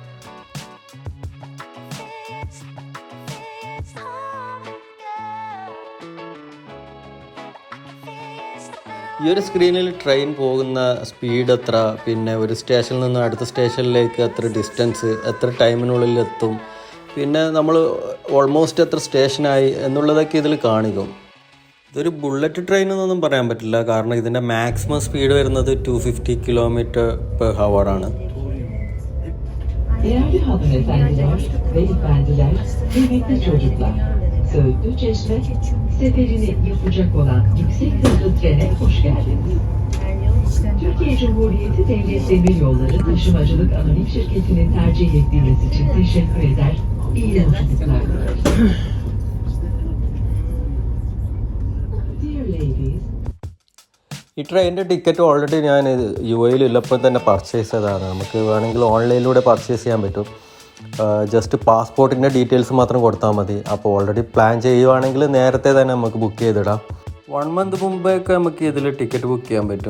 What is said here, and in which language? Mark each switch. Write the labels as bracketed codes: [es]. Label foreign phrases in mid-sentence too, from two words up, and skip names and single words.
[ml] ഈ ഒരു സ്ക്രീനിൽ ട്രെയിൻ പോകുന്ന സ്പീഡ് എത്ര, പിന്നെ ഒരു സ്റ്റേഷനിൽ നിന്ന് അടുത്ത സ്റ്റേഷനിലേക്ക് എത്ര ഡിസ്റ്റൻസ്, എത്ര ടൈമിനുള്ളിൽ എത്തും, പിന്നെ നമ്മൾ ഓൾമോസ്റ്റ് എത്ര സ്റ്റേഷനായി എന്നുള്ളതൊക്കെ ഇതിൽ കാണിക്കും. ഇതൊരു ബുള്ളറ്റ് ട്രെയിൻ എന്നൊന്നും പറയാൻ പറ്റില്ല. കാരണം ഇതിൻ്റെ മാക്സിമം സ്പീഡ് വരുന്നത് 250 km/h ആണ്. [tr] Değerli hanımefendiler, beyefendiler, kıymetli çocuklar, Söğütlü Çeşme seferini yapacak olan yüksek hızlı trene hoş geldiniz. Türkiye Cumhuriyeti Devlet Demiryolları Taşımacılık Anonim Şirketi'ni tercih ettiğiniz için teşekkür eder. İyi yolculuklar. [en] Dear ladies, [ml] ഈ ട്രെയിനിൻ്റെ ടിക്കറ്റ് ഓൾറെഡി ഞാൻ യു എയിലുള്ളപ്പോൾ തന്നെ പർച്ചേസ് ചെയ്തതാണ്. നമുക്ക് വേണമെങ്കിൽ ഓൺലൈനിലൂടെ പർച്ചേസ് ചെയ്യാൻ പറ്റും. ജസ്റ്റ് പാസ്പോർട്ടിൻ്റെ ഡീറ്റെയിൽസ് മാത്രം കൊടുത്താൽ മതി. അപ്പോൾ ഓൾറെഡി പ്ലാൻ ചെയ്യുവാണെങ്കിൽ നേരത്തെ തന്നെ നമുക്ക് ബുക്ക് ചെയ്തിടാം. 1 മന്ത് മുമ്പേയൊക്കെ നമുക്ക് ഇതിൽ ടിക്കറ്റ് ബുക്ക് ചെയ്യാൻ പറ്റും.